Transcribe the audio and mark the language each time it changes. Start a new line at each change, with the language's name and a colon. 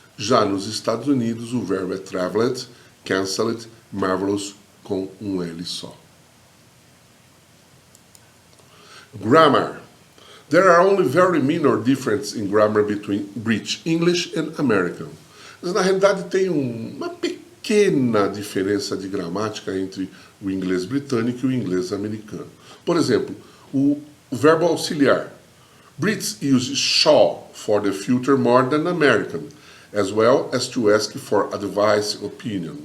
Portuguese: Já nos Estados Unidos, o verbo é traveled, canceled, marvelous, com L só.
English: Grammar. There are only very minor differences in grammar between British English and American.
Portuguese: Mas, na realidade, tem uma pequena diferença de gramática entre o inglês britânico e o inglês americano. Por exemplo, o verbo auxiliar.
English: Brits use shall for the future more than American, as well as to ask for advice, opinion.